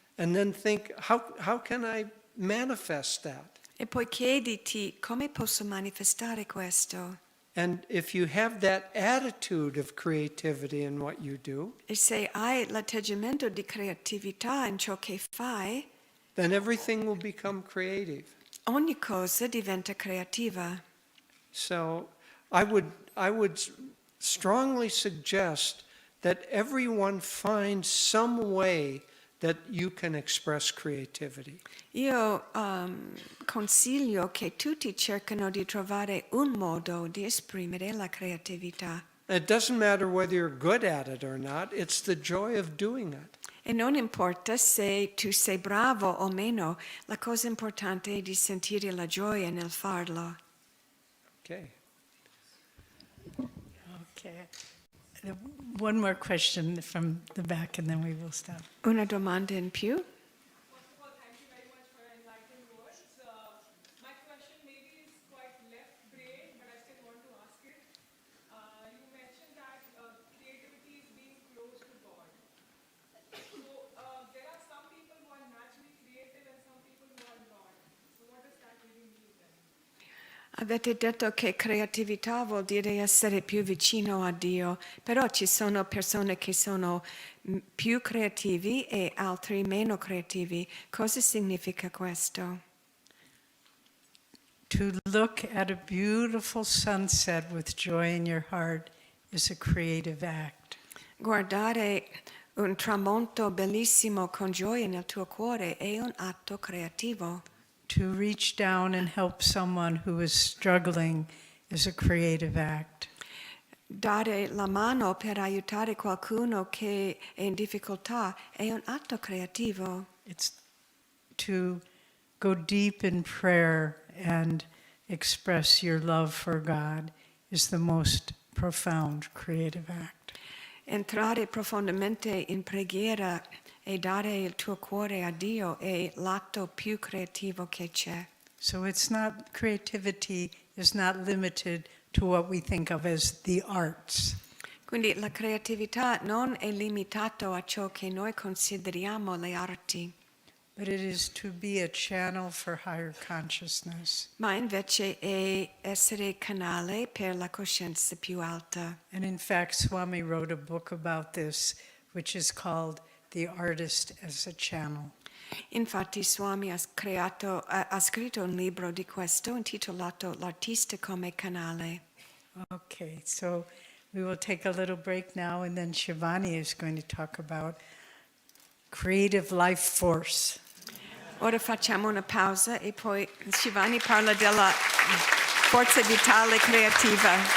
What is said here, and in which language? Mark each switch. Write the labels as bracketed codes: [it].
[en] And then think, how can I manifest that? [it] E poi chiediti come posso manifestare questo. [en] And if you have that attitude of creativity in what you do, [it] E se hai l'atteggiamento di creatività in ciò che fai, [en] then everything will become creative. [it] ogni cosa diventa creativa. [en] So I would strongly suggest that everyone find some way that you can express creativity. [it] Io consiglio che tutti cercano di trovare un modo di esprimere la creatività. [en] It doesn't matter whether you're good at it or not, it's the joy of doing it. [it] E non importa se tu sei bravo o meno, la cosa importante è di sentire la gioia nel farlo. Okay. Okay. [en] One more question from the back and then we will stop. [it] Una domanda in più? [en] First of all, thank you very much for enlightening words. My question maybe is quite left brain, but I still want to ask it. You mentioned that creativity is being close to God. So there are some people who are naturally creative and some people who are not. So what does that really mean then? [it] Avete detto che creatività vuol dire essere più vicino a Dio, però ci sono persone che sono più creativi e altri meno creativi. Cosa significa questo? [en] To look at a beautiful sunset with joy in your heart is a creative act. [it] Guardare un tramonto bellissimo con gioia nel tuo cuore è un atto creativo. [en] To reach down and help someone who is struggling is a creative act. [it] Dare la mano per aiutare qualcuno che è in difficoltà è un atto creativo. [en] It's to go deep in prayer and express your love for God is the most profound creative act. [it] Entrare profondamente in preghiera e dare il tuo cuore a Dio è l'atto più creativo che c'è. [en] So it's not, creativity is not limited to what we think of as the arts. [it] Quindi la creatività non è limitata a ciò che noi consideriamo le arti, [en] But it is to be a channel for higher consciousness. [it] ma invece è essere canale per la coscienza più alta. [en] And in fact, Swami wrote a book about this, which is called The Artist as a Channel. [it] Infatti Swami ha scritto un libro di questo intitolato L'artista come canale. [en] Okay, so we will take a little break now, and then Shivani is going to talk about creative life force. [it] Ora facciamo una pausa e poi Shivani parla della forza vitale creativa.